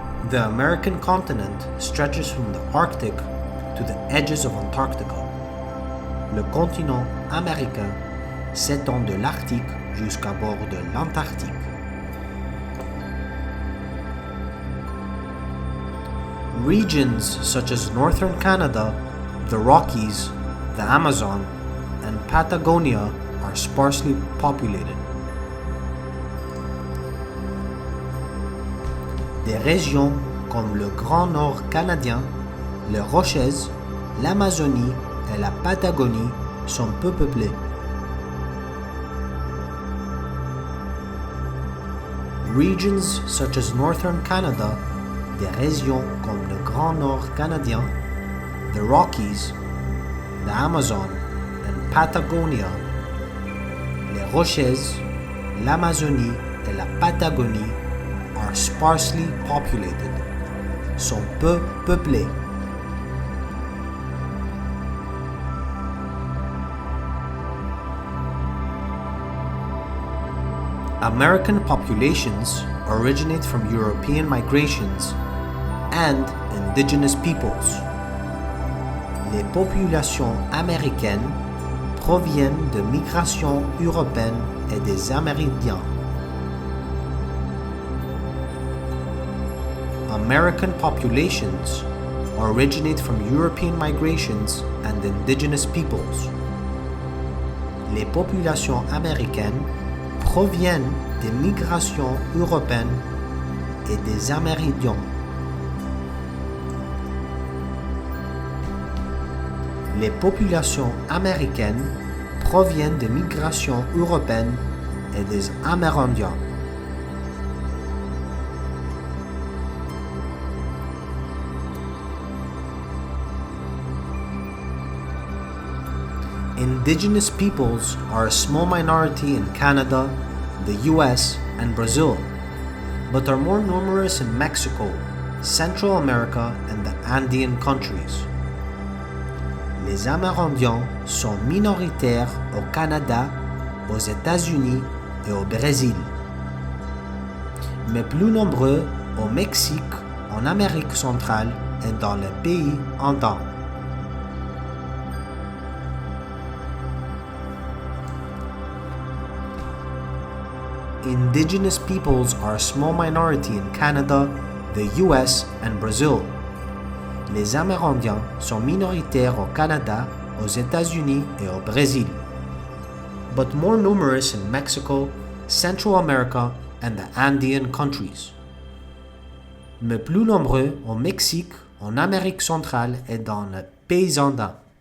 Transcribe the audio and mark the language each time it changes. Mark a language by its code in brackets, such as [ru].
[en] The American continent stretches from the Arctic to the edges of Antarctica. [fr] Le continent américain s'étend de l'Arctique jusqu'à bord de l'Antarctique. [en] Regions such as northern Canada, the Rockies, the Amazon, and Patagonia are sparsely populated. [fr] Des régions comme le Grand Nord canadien, les Rocheuses, l'Amazonie et la Patagonie sont peu peuplées. [en] Regions such as northern Canada, [fr] des régions comme le Grand Nord canadien, [en] the Rockies, the Amazon, and Patagonia, [fr] les Rocheuses, l'Amazonie et la Patagonie [en] are sparsely populated, [fr] sont peu peuplées. [en] American populations originate from European migrations and indigenous peoples. [fr] Les populations américaines proviennent de migrations européennes et des Amérindiens. [en] American populations originate from European migrations and indigenous peoples. [fr] Les populations américaines proviennent des migrations européennes et des Amérindiens. Les populations américaines proviennent des migrations européennes et des Amérindiens. [en] Indigenous peoples are a small minority in Canada, the US, and Brazil, but are more numerous in Mexico, Central America, and the Andean countries. [fr] Les Amérindiens sont minoritaires au Canada, aux États-Unis et au Brésil, mais plus nombreux au Mexique, en Amérique centrale et dans les pays andins. [en] Indigenous peoples are a small minority in Canada, the US, and Brazil. [fr] Les Amérindiens sont minoritaires au Canada, aux États-Unis et au Brésil, [en] but more numerous in Mexico, Central America, and the Andean countries. [fr] Mais plus nombreux au Mexique, en Amérique centrale et dans les pays andins.